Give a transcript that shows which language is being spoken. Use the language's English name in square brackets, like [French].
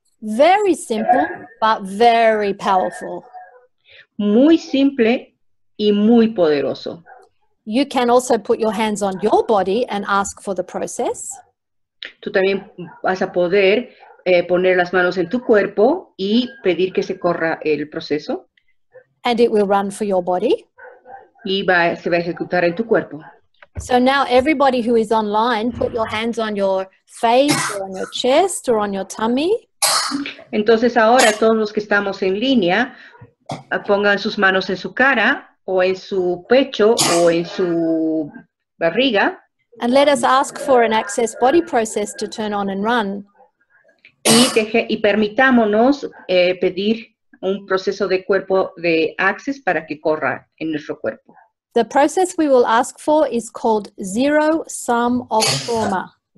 [English] Very simple, but very powerful. [Spanish] Muy simple y muy poderoso. [English] You can also put your hands on your body and ask for the process. [Spanish] Tú también vas a poder poner las manos en tu cuerpo y pedir que se corra el proceso. [English] And it will run for your body. [Spanish] Y se va a ejecutar en tu cuerpo. [English] So now everybody who is online, put your hands on your face or on your chest or on your tummy. [Spanish] Entonces ahora todos los que estamos en línea, pongan sus manos en su cara o en su pecho o en su barriga. [English] And let us ask for an access body process to turn on and run. [Spanish] Y permitámonos pedir un proceso de cuerpo de access para que corra en nuestro cuerpo. [English] The process we will ask for is called zero sum of trauma.